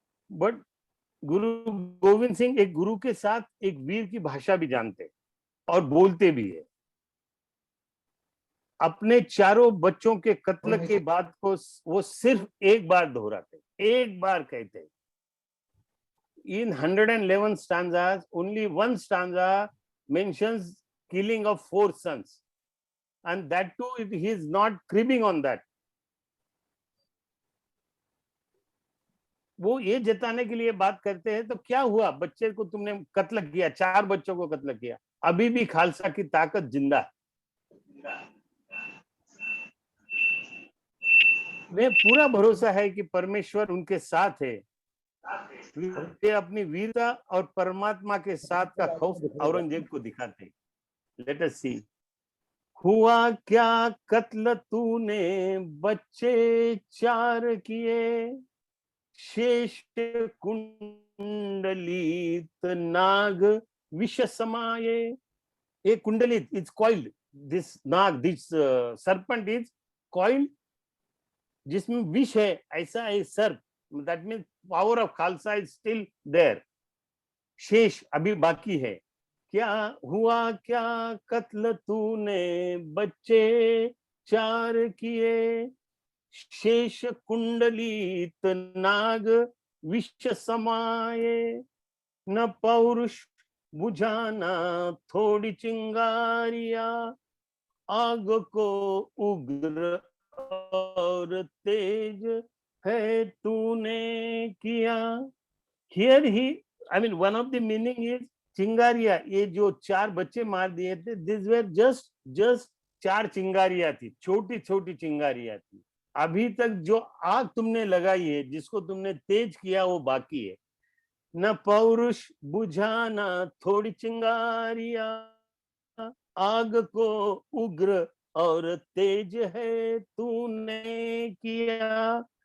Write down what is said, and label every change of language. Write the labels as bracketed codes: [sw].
[hi] But गुरु गोविंद सिंह एक गुरु के साथ एक वीर की भाषा भी जानते और बोलते भी है। अपने चारों बच्चों के कत्ल के बाद को वो सिर्फ एक बार दोहराते, एक बार कहते। [en] In 111 stanzas, only one stanza mentions killing of 4 sons, and that too he is not cribbing on that. [hi] वो ये जताने के लिए बात करते हैं, तो क्या हुआ, बच्चे को तुमने कत्ल किया, 4 बच्चों को कत्ल किया, अभी भी खालसा की ताकत जिंदा है। वे पूरा भरोसा है कि परमेश्वर उनके साथ है। वे अपनी वीरता और परमात्मा के साथ का खौफ औरंगजेब को दिखाते। [en] Let us see. [hi] हुआ क्या कत्ल तूने बच्चे 4 किए, शेष कुंडलित नाग विष समाये। [en] A kundalit is coiled. This nag, this serpent is coiled, [hi] जिसमें विष है, ऐसा है सर्प. [en] That means power of Khalsa is still there. [hi] शेष अभी बाकी है. क्या हुआ क्या कत्ल तूने बच्चे 4 किए, शेष कुंडलित नाग विष समाये। न पौरुष बुझाना थोड़ी चिंगारिया, आग को उग्र और तेज है तूने किया। [en] Here he, I mean, one of the meaning is चिंगारिया. [hi] ये जो 4 बच्चे मार दिए थे, [en] these were just 4 [hi] चिंगारियां थी, छोटी छोटी चिंगारियां थी. अभी तक जो आग तुमने लगाई है, जिसको तुमने तेज किया, वो बाकी है. न पौरुष बुझाना थोड़ी चिंगारिया, आग को उग्र और तेज है तूने किया।